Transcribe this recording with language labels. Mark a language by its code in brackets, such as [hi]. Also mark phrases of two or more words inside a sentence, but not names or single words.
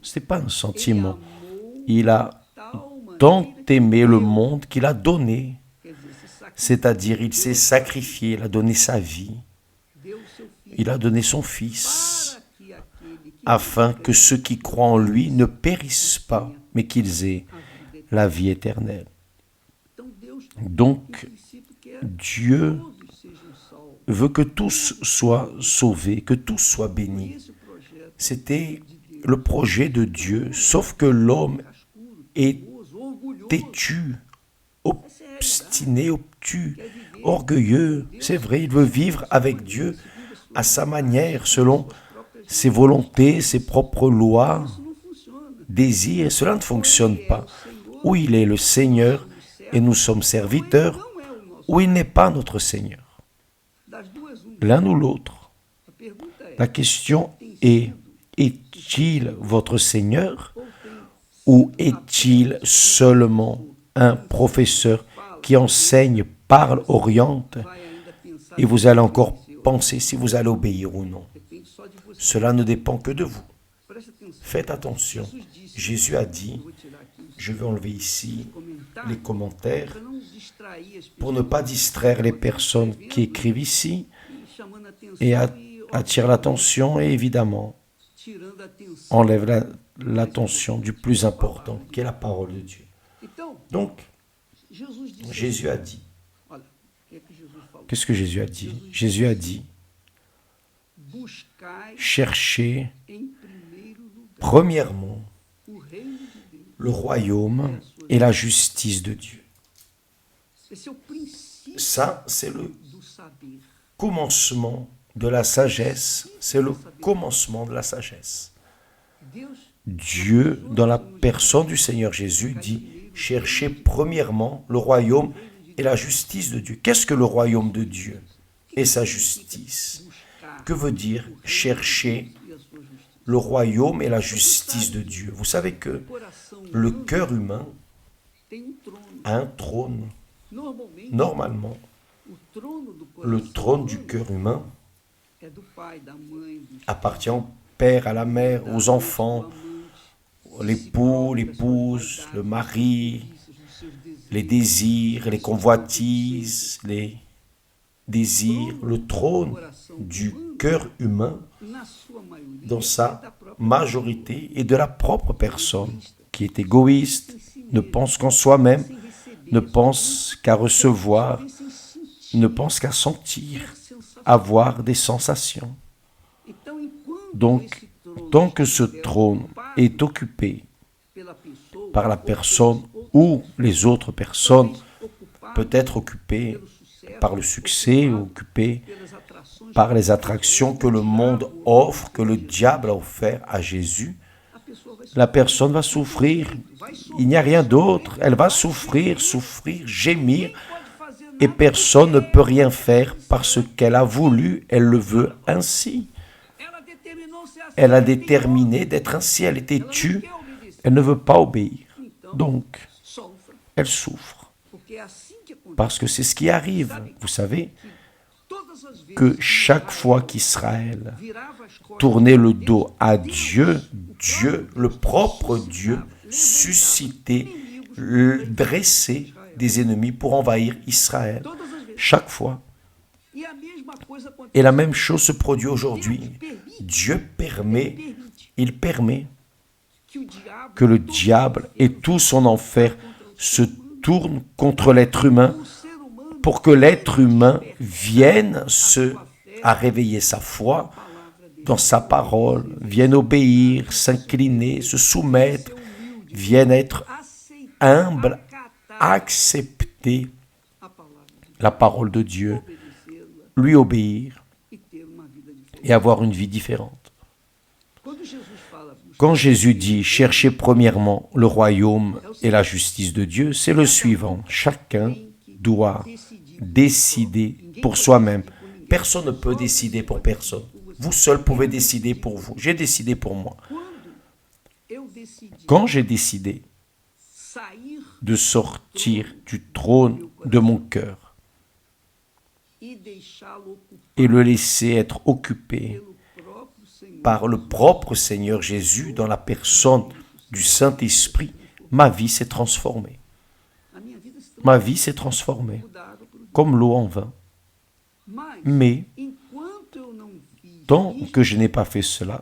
[fr] Ce n'était pas un [pt] Ele [fr] sentiment. [pt] amou [fr] Il a [pt] tal maneira [fr] tant que aimé le [pt] deu. [fr] monde qu'il a donné. [pt] Quer dizer, se sacrificou, [fr] C'est-à-dire, il s'est sacrifié, il a donné sa vie, [pt] deu o seu filho [fr] il a donné son Fils, [pt] para que aquele que [fr] afin que ceux qui croient en lui ne périssent pas, mais qu'ils aient [pt] a vida eterna. [fr] la vie éternelle. [pt] Então Deus, [fr] Donc, [pt] em princípio, quer [fr] Dieu [pt] todos sejam salvos. [fr] veut que tous soient sauvés, que tous soient bénis. [pt] Esse projeto [fr] C'était le projet de Dieu, sauf que l'homme [pt] cascudo, [fr] est [pt] teimoso, orgulhoso, [fr] têtu, obstiné, obtus, orgueilleux. C'est vrai, il veut vivre avec Dieu à sa manière, selon ses volontés, ses propres lois, [pt] isso não funciona. [fr] désirs. Cela ne fonctionne pas. Où il est le Seigneur et nous sommes serviteurs, [pt] Não é o nosso. [fr] ou il n'est pas notre Seigneur. [pt] Das duas, uma. [fr] L'un ou l'autre. [pt] A pergunta é, [fr] La question est, est-il votre Seigneur [pt] ou tem [fr] ou est-il seulement un professeur qui enseigne, parle, [pt] oriente vai ainda pensar [fr] et vous allez encore penser si vous allez obéir ou non? [pt] depende só de você. [fr] Cela ne dépend que de vous. [pt] Preste atenção. [fr] Faites attention. [pt] Jesus disse, [fr] Jésus a dit, [pt] eu vou tirar aqui os [fr] je vais enlever ici [pt] comentários [fr] les commentaires [pt] para não distrair as [fr] pour [pt] pessoas [fr] ne pas distraire les personnes qui écrivent ici [pt] e chamando a atenção [fr] et [pt] e [fr] attire l'attention et évidemment [pt] tirando a atenção. [fr] enlève l'attention du plus important qui est la parole de Dieu. [pt] Então, [fr] Donc, [pt] Jesus disse, [fr] Jésus a dit, [pt] olha, o que é que Jesus falou? [fr] qu'est-ce que Jésus a dit? Jésus a dit, [pt] Buscai [fr] cherchez [pt] em primeiro lugar [fr] premièrement [pt] o reino de Deus. [fr] le royaume et la justice de Dieu. [pt] Esse é o princípio [fr] Ça, c'est le [pt] do saber. [fr] commencement de la sagesse. C'est le commencement de la sagesse. [pt] Deus [fr] Dieu, dans la personne du Seigneur Jésus, dit, cherchez premièrement le royaume et la justice de Dieu. Qu'est-ce que le royaume de Dieu et sa justice? [pt] buscar [fr] Que veut dire chercher [pt] e a sua justiça. [fr] le royaume et la justice de Dieu? Vous savez que [pt] O coração [fr] le [pt] humano [fr] cœur humain [pt] tem trono. [fr] a un trône. [pt] Normalmente, [fr] Normalement, [pt] o trono do [fr] le [pt] coração [fr] trône du [pt] humano [fr] cœur humain [pt] é do pai, da mãe, do [fr] appartient au père, à la mère, aux enfants, l'époux, l'épouse, le mari, les désirs, les convoitises, désire le trône du cœur humain [pt] na sua maioria, [fr] dans sa [pt] da própria [fr] majorité et de la propre personne qui est égoïste, ne pense qu'en soi-même, [pt] sem receber, [fr] ne pense qu'à recevoir, [pt] sem sentir [fr] ne pense qu'à sentir, [pt] sensação. [fr] avoir des sensations. [pt] Então, enquanto [fr] Donc, [pt] esse trono [fr] tant que ce [pt] estiver [fr] trône [pt] ocupado [fr] est occupé [pt] pela pessoa, [fr] par la [pt] ou [fr] personne [pt] pelos [fr] ou les autres personnes, [pt] talvez ocupado [fr] peut être occupé [pt] pelo sucesso, [fr] par le succès, [pt] ocupado [fr] occupé [pt] pelas atrações [fr] par les attractions que le monde offre, que le diable a offert à Jésus, [pt] a pessoa vai [fr] la personne va souffrir. Il n'y a rien d'autre. Elle va souffrir, souffrir, gémir, [pt] pode fazer [fr] et [pt] nada [fr] personne ne peut rien faire parce qu'elle a voulu, elle le veut ainsi. [pt] ela determinou ser assim, [fr] Elle a [pt] ela tem [fr] déterminé d'être ainsi, elle est [pt] ela não [fr] têtue, [pt] quer obedecer, [fr] elle ne veut pas obéir. [pt] então [fr] Donc, [pt] sofra, [fr] elle souffre. [pt] porque é assim que acontece. [fr] Parce que c'est ce qui arrive. Vous savez [pt] Todas as vezes [fr] que chaque fois qu'Israël [pt] virava as costas [fr] tournait le dos à Dieu, Dieu, le propre Dieu, suscitait, dressait des ennemis pour envahir Israël. [pt] todas as vezes. [fr] Chaque fois. [pt] E a mesma coisa acontece. [fr] Et la même chose se produit aujourd'hui. Dieu permet, il permet [pt] Que o diabo, [fr] que le diable et tout son enfer se tournent contre l'être humain [pt] o ser humano, [fr] pour que l'être humain vienne à réveiller sa foi [pt] palavra dele, [fr] dans sa parole, vienne obéir, s'incliner, se soumettre, vienne être [pt] aceitar, [fr] humble, [pt] acatar [fr] accepter [pt] a palavra de Deus, [fr] la parole de Dieu, [pt] obedecê-la [fr] lui obéir [pt] e ter uma vida diferente. [fr] et avoir une vie différente. [pt] Quando Jesus fala, [fr] Quand Jésus dit « Cherchez premièrement le royaume et la justice de Dieu », c'est le suivant. Chacun doit décider pour soi-même. Personne ne peut décider pour personne. Vous seul pouvez décider pour vous. J'ai décidé pour moi. [pt] quando eu decidi [fr] Quand j'ai décidé [pt] sair [fr] de sortir du trône de mon cœur [pt] e deixá-lo ocupar [fr] et le laisser être occupé [pt] pelo próprio Senhor, [fr] par le propre Seigneur Jésus dans la personne du Saint-Esprit, ma vie s'est transformée. [pt] a minha vida se [fr] Ma vie s'est transformée, [pt] transformou da água para o vinho. [fr] comme l'eau en vin. [pt] Mas, [fr] Mais [pt] enquanto eu não fiz [fr] tant [pt] isso, [fr] que je n'ai pas fait cela,